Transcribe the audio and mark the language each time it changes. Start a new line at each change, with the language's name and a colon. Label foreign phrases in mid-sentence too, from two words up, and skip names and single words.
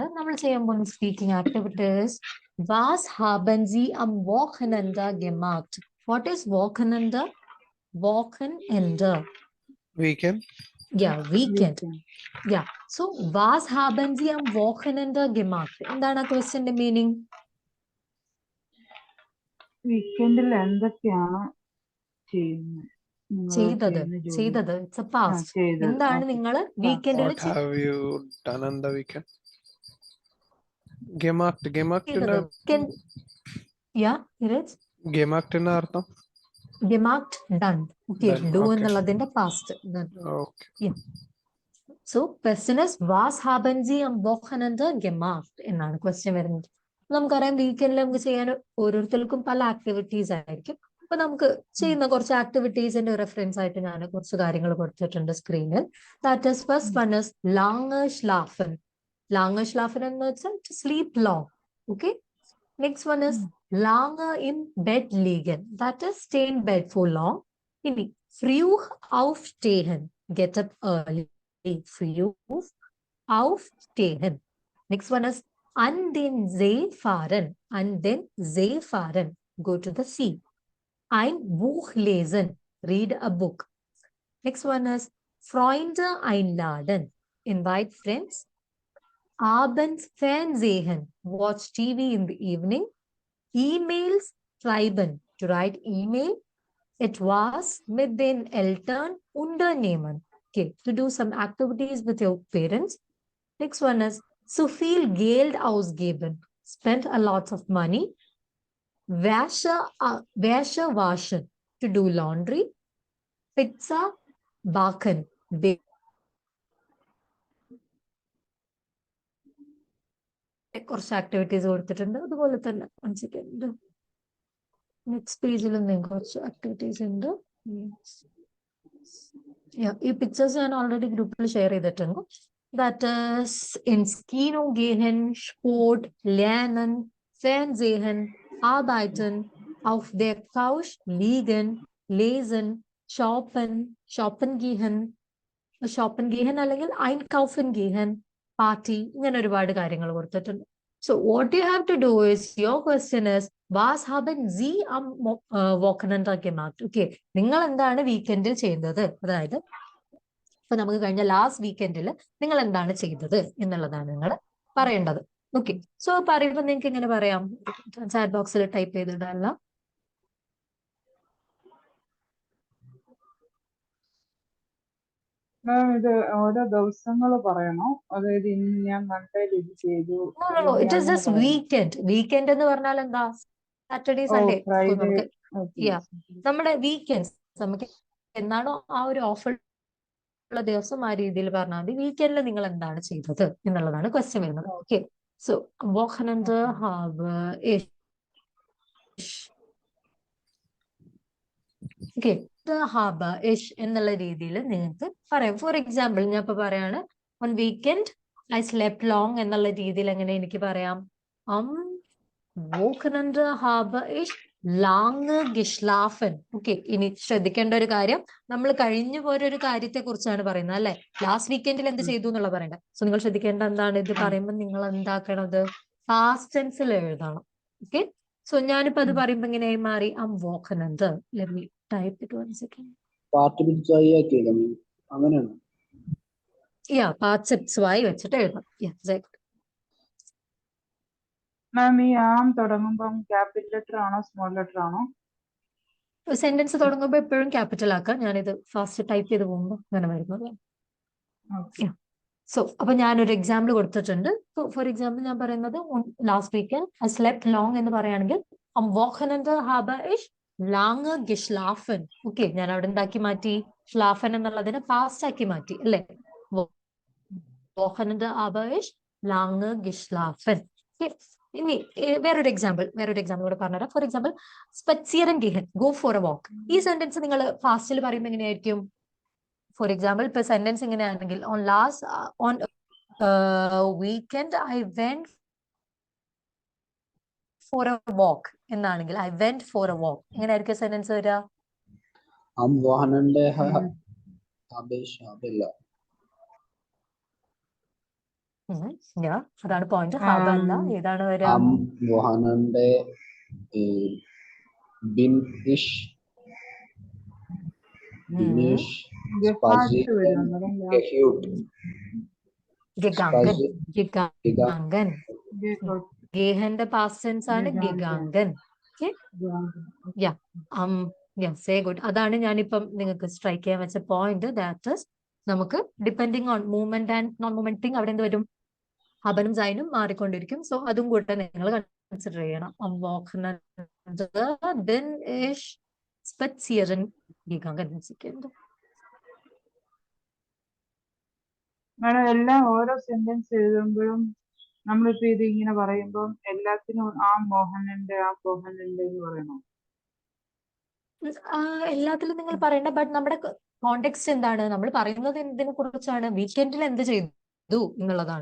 Malayalam: നമ്മൾ ചെയ്യാൻ പോകുന്ന
English: speaking activities
German: Was haben Sie am Wochenende gemacht?
English: What is Wochenende? Wochenende. Weekend. Weekend.
German: So was haben Sie am Wochenende gemacht?
Malayalam: എന്താണ് ആ
English: question's meaning?
Malayalam: വീക്കെൻഡിൽ എന്തൊക്കെയാണ് ചെയ്യുന്നത്? നിങ്ങൾ ചെയ്തത് ചെയ്യുന്ന ജോലി.
English: ചെയ്തത് it's a ആ,
Malayalam: പാസ്റ്റ്. ചെയ്തത്. എന്താണ് ഓക്കെ. നിങ്ങൾ Past. വീക്കെൻഡിൽ
English: What have you done on the weekend?
German: Gemaakt
Malayalam: ചെയ്തത്? gemaakt അർത്ഥം
English: gemaakt done. Okay, Done, do okay.
Malayalam: എന്നുള്ളതിന്റെ പാസ്റ്റ്.
English: Okay. so question is
German: was haben Sie am Wochenende gemacht
Malayalam: എന്നാണ് ക്വസ്റ്റ്യൻ വരുന്നത്. നമുക്കറിയാം വീക്കെൻഡിൽ നമുക്ക് ചെയ്യാൻ ഓരോരുത്തർക്കും പല ആക്ടിവിറ്റീസ് ആയിരിക്കും. അപ്പൊ നമുക്ക് ചെയ്യുന്ന കുറച്ച് ആക്ടിവിറ്റീസിന്റെ റെഫറൻസ് ആയിട്ട് ഞാൻ കുറച്ച് കാര്യങ്ങൾ കൊടുത്തിട്ടുണ്ട് സ്ക്രീനിൽ.
English: that is first one is
German: lange schlafen. Lange schlafen
Malayalam: എന്ന് വെച്ചാൽ
English: to sleep long. Okay. Next one is
German: lange im Bett liegen.
English: That is stay in bed for long.
German: Ini früh aufstehen.
English: Get up early.
German: Früh aufstehen.
English: Next one is
German: an den See fahren. An den See fahren.
English: Go to the sea.
German: Ein Buch lesen.
English: Read a book. Next one is
German: Freunde einladen.
English: Invite friends.
German: Abends Fernsehen.
English: Watch TV in the evening.
German: Emails schreiben.
English: To write email.
German: Etwas mit den Eltern unternehmen.
English: Okay, to do some activities with your parents. Next one is
German: zu viel Geld ausgeben.
English: Spend a lot of money.
German: Wäsche waschen.
English: To do laundry.
German: Pizza backen.
Malayalam: കുറച്ച് ആക്ടിവിറ്റീസ് കൊടുത്തിട്ടുണ്ട്. അതുപോലെ തന്നെ നെക്സ്റ്റ് പേജിലും കുറച്ച് ആക്ടിവിറ്റീസ് ഉണ്ട്. ഈ പിക്ചേഴ്സ് ഞാൻ ഓൾറെഡി ഗ്രൂപ്പിൽ ഷെയർ ചെയ്തിട്ടുണ്ട്.
English: that is
German: ins Kino gehen, Sport, lernen, Fernsehen, arbeiten, auf der Couch liegen, lesen, shoppen gehen അല്ലെങ്കിൽ einkaufen gehen,
Malayalam: പാർട്ടി, ഇങ്ങനെ ഒരുപാട് കാര്യങ്ങൾ കൊടുത്തിട്ടുണ്ട്.
English: So what you have to do is, your question is,
German: was haben Sie am Wochenende gemacht?
Malayalam: Okay, നിങ്ങൾ എന്താണ് വീക്കെൻഡിൽ ചെയ്യുന്നത്? അതായത് ഇപ്പൊ നമുക്ക് കഴിഞ്ഞ ലാസ്റ്റ് വീക്കെൻഡിൽ നിങ്ങൾ എന്താണ് ചെയ്തത് എന്നുള്ളതാണ് നിങ്ങൾ പറയേണ്ടത്. ഓക്കെ, സോ പറയുമ്പോൾ നിങ്ങൾക്ക് ഇങ്ങനെ പറയാം, ചാറ്റ് ബോക്സിൽ ടൈപ്പ് ചെയ്തിടല്ല. മാം, ഇത് ഓരോ ദിവസങ്ങൾ പറയണോ? അതായത് ഇന്ന് ഞാൻ കണ്ടതിൽ ഇത് ചെയ്തു.
English: it is just weekend.
Malayalam: വീക്കെൻഡ് എന്ന് പറഞ്ഞാൽ എന്താ? സാറ്റർഡേ ഓ, സൺഡേ. ഫ്രൈഡേ. നമുക്ക് ഓക്കെ. നമ്മുടെ വീക്കെൻഡ്സ് നമുക്ക് എന്നാണോ ആ ഒരു ഓഫർ ഉള്ള ദിവസം ആ രീതിയിൽ പറഞ്ഞാൽ മതി. വീക്കെൻഡിൽ നിങ്ങൾ എന്താണ് ചെയ്തത് എന്നുള്ളതാണ് ക്വസ്റ്റ്യൻ വരുന്നത്.
English: okay, so
German: Wochenende habe ich.
Malayalam: ഓക്കെ,
German: habe ich
Malayalam: എന്നുള്ള രീതിയിൽ നിങ്ങൾക്ക് പറയാം.
English: for example
Malayalam: ഞാൻ ഇപ്പൊ പറയാണ്,
English: on weekend I slept long
Malayalam: എന്നുള്ള രീതിയിൽ എങ്ങനെ എനിക്ക് പറയാം?
German: Wochenende habe ich lange geschlafen.
Malayalam: ഓക്കെ, ഇനി ശ്രദ്ധിക്കേണ്ട ഒരു കാര്യം, നമ്മൾ കഴിഞ്ഞു പോയ ഒരു കാര്യത്തെ കുറിച്ചാണ് പറയുന്നത് അല്ലെ. ലാസ്റ്റ് വീക്കെൻഡിൽ എന്ത് ചെയ്തു എന്നുള്ള പറയണ്ടേ. സോ നിങ്ങൾ ശ്രദ്ധിക്കേണ്ട എന്താണ്, ഇത് പറയുമ്പോൾ നിങ്ങൾ എന്താക്കണത്? പാസ്റ്റ് ടെൻസിൽ എഴുതണം.
English: okay, so
Malayalam: ഞാനിപ്പോ അത് പറയുമ്പോ ഇങ്ങനെയായി മാറി Wochenende.
English: Let me type it 1 second.
Malayalam: അങ്ങനെയാണ്. പാർട്ടിസിപ്സ് ആയി വെച്ചിട്ട് എഴുതാം. മാം, ഈ ആം തുടങ്ങുമ്പം
English: capital letter
Malayalam: ആണോ
English: small letter
Malayalam: ആണോ? സെന്റൻസ് തുടങ്ങുമ്പോൾ എപ്പോഴും ക്യാപിറ്റൽ ആക്കാം. ഞാനിത്
English: fast type
Malayalam: ചെയ്ത് പോകുമ്പോൾ അങ്ങനെ വരുന്നത്. സോ അപ്പൊ ഞാനൊരു എക്സാമ്പിൾ കൊടുത്തിട്ടുണ്ട്.
English: for example
Malayalam: ഞാൻ പറയുന്നത്,
English: last weekend I slept long
Malayalam: എന്ന് പറയുകയാണെങ്കിൽ
German: am Wochenende habe ich lange geschlafen.
Malayalam: ഓക്കെ, ഞാൻ അവിടെ എന്താക്കി മാറ്റി? schlafen എന്നുള്ളതിനെ പാസ്റ്റ് ആക്കി മാറ്റി അല്ലെ.
German: Wochenende habe ich lange geschlafen.
Malayalam: ഇനി വേറൊരു എക്സാമ്പിൾ കൂടെ പറഞ്ഞുതരാം.
English: for example
German: spazieren gehen,
English: go for a walk.
Malayalam: ഈ സെന്റൻസ് നിങ്ങൾ ഫാസ്റ്റിൽ പറയുമ്പോൾ എങ്ങനെയായിരിക്കും?
English: for example
Malayalam: ഇപ്പൊ സെന്റൻസ് ഇങ്ങനെയാണെങ്കിൽ,
English: on weekend I went for a walk എന്നാണെങ്കിൽ, I went for a walk,
Malayalam: എങ്ങനെയായിരിക്കും സെന്റൻസ് വരിക?
German: am Wochenende habe ich
Malayalam: അതാണ് പോയിന്റ്. ഹാബ് അല്ല, ഏതാണ് വരിക?
German: am Wochenende bin ich gegangen.
Malayalam: ഗേഹന്റെ പാസ്റ്റ് ടെൻസ് ആണ് gegangen.
English: am yes, very good.
Malayalam: അതാണ് ഞാനിപ്പം നിങ്ങൾക്ക് സ്ട്രൈക്ക് ചെയ്യാൻ വെച്ച പോയിന്റ്.
English: that is
Malayalam: നമുക്ക്
English: depending on movement and non movement thing
Malayalam: അവിടെ എന്ത് വരും, ഹബനും സൈനും മാറിക്കൊണ്ടിരിക്കും. സോ അതും കൂടെ നിങ്ങൾ കൺസിഡർ ചെയ്യണം.
German: am Wochenende, bin ich spazieren gegangen.
Malayalam: മാഡം എല്ലാം ഓരോ സെന്റൻസ് എഴുതുമ്പോഴും നമ്മളിപ്പോ ഇത് ഇങ്ങനെ പറയുമ്പോൾ എല്ലാത്തിനും ആ മോഹനുണ്ട് എന്ന് പറയണോ? എല്ലാത്തിലും നിങ്ങൾ പറയണ്ട, ബട്ട് നമ്മുടെ കോണ്ടെക്സ്റ്റ് എന്താണ്, നമ്മൾ പറയുന്നത് എന്തിനെ കുറിച്ചാണ്, വീക്കെൻഡിൽ എന്ത് ചെയ്തു എന്നുള്ളതാണ്.